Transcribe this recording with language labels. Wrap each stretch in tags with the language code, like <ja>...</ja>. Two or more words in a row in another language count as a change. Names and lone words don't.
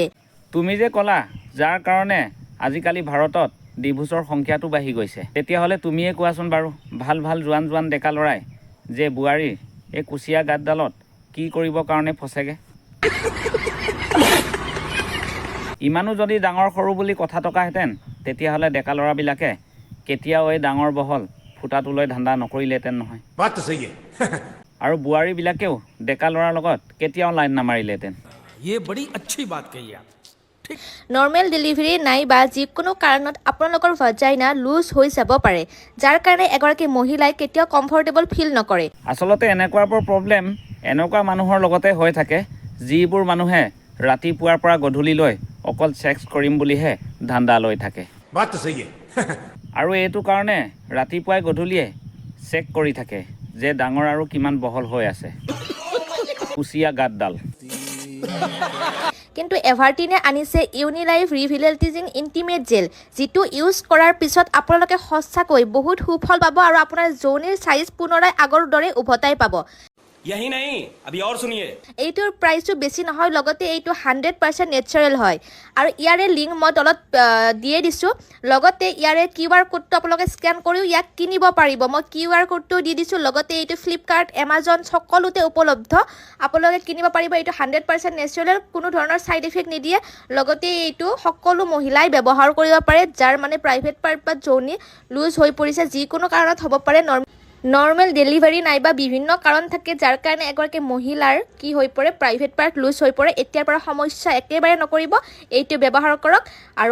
<as>তুমি যে ক'লা যাৰ কাৰণে আজিকালি ভাৰতত ডিভোৰ্চৰ সংখ্যাটো বাঢ়ি গৈছে তেতিয়াহ'লে তুমিয়ে কোৱাচোন বাৰু ভাল ভাল জোৱান ডেকা ল'ৰাই যে বুঢ়াৰীৰ এই কুচিয়া গাতডালত কি কৰিবৰ কাৰণে ফচেগে ইমানো যদি ডাঙৰ সৰু বুলি কথা টকাহেঁতেন তেতিয়াহ'লে ডেকা ল'ৰাবিলাকে কেতিয়াও এই ডাঙৰ বহল ফুটাটোলৈ ধান্দা নকৰিলেহেঁতেন নহয় আৰু বুঢ়াৰীবিলাকেও ডেকা ল'ৰাৰ লগত কেতিয়াও লাইন নামাৰিলেহেঁতেন</as> <hi>ये बड़ी अच्छी बात कही आप</hi> <as>নৰ্মেল ডেলিভাৰী নাইবা যিকোনো কাৰণত আপোনালোকৰ ভাজাইনা লুজ হৈ যাব পাৰে যাৰ কাৰণে এগৰাকী মহিলাই কেতিয়াও</as> <en>comfortable feel</en> <as>নকৰে আচলতে এনেকুৱাবোৰ প্ৰব্লেম এনেকুৱা মানুহৰ লগতে হৈ থাকে যিবোৰ মানুহে ৰাতিপুৱাৰ পৰা গধূলিলৈ অকল ছেক্স কৰিম বুলিহে ধান্দা লৈ থাকে আৰু এইটো কাৰণে ৰাতিপুৱাই গধূলিয়ে চেক কৰি থাকে যে ডাঙৰ আৰু কিমান বহল হৈ আছে কুচিয়া গাতডাল কিন্তু এভাৰটিনে আনিছে ইউনিলাইফ ৰিভিলেটিজিং ইণ্টিমেট জেল যিটো ইউজ কৰাৰ পিছত আপোনালোকে সঁচাকৈ বহুত সুফল পাব আৰু আপোনাৰ যৌনিৰ চাইজ পুনৰাই আগৰ দৰে উভতাই পাব</as> <hi>यही नहीं अभी और सुनिए</hi> <as>এইটোৰ প্ৰাইচটো বেছি নহয় লগতে এইটো 100% নেচাৰেল হয় আৰু ইয়াৰে লিংক মই তলত দিয়ে দিছোঁ লগতে ইয়াৰে</as> <en>QR code</en> <as>আপোনালোকে স্কেন কৰিও ইয়াক কিনিব পাৰিব মই</as> <en>QR code</en> <as>দি দিছোঁ লগতে এইটো ফ্লিপকাৰ্ট এমাজন সকলোতে উপলব্ধ আপোনালোকে কিনিব পাৰিব এইটো 100% নেচাৰেল কোনো ধৰণৰ</as> <en>side effect</en> <as>নিদিয়ে লগতে এইটো সকলো মহিলাই ব্যৱহাৰ কৰিব পাৰে যাৰ মানে</as> <en>private part</en> <as>বা যৌনি লুজ হৈ পৰিছে যিকোনো কাৰণত হ'ব পাৰে নৰ্মেল ডেলিভাৰী নাইবা বিভিন্ন কাৰণ থাকে যাৰ কাৰণে এগৰাকী মহিলাৰ কি হৈ পৰে</as> <en>private part</en> <as>লুজ হৈ পৰে এতিয়াৰ পৰা সমস্যা একেবাৰে নকৰিব এইটো ব্যৱহাৰ কৰক আৰু</as>